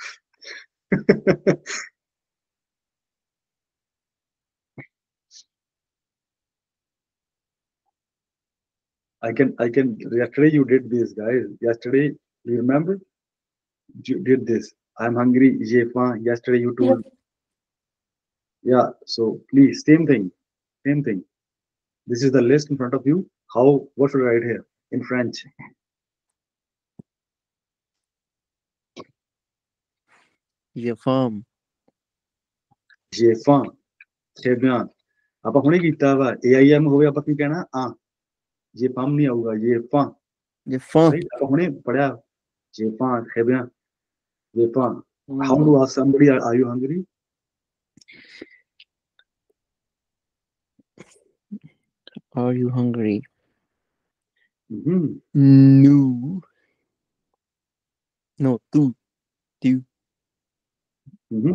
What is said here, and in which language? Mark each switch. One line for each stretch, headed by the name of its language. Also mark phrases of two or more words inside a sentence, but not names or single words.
English: I can yesterday you did this, guys. Yesterday, you remember? You did this. I'm hungry,
French: j'ai faim.
English: Yesterday you Yep. told. Yeah, so please, same thing. Same thing. This is the list in front of you. How what should I write here? In French.
French: J'ai faim. J'ai faim. Très bien.
Punjabi: ਆਪਾਂ ਹੁਣੇ ਕੀਤਾ ਵਾ AIM ਹੋਵੇ ਆਪਾਂ ਕੀ ਕਹਿਣਾ ਆ
French: j'ai faim
Punjabi: ਨਹੀਂ ਆਊਗਾ
French: j'ai faim J'ai faim.
Punjabi: ਰਾਈਟ ਆਪਾਂ ਹੁਣੇ ਪੜਿਆ
French: j'ai faim très bien j'ai faim
English: how to ask somebody are you hungry? Are you hungry? Mm-hmm. No. No, tu. Mm-hmm.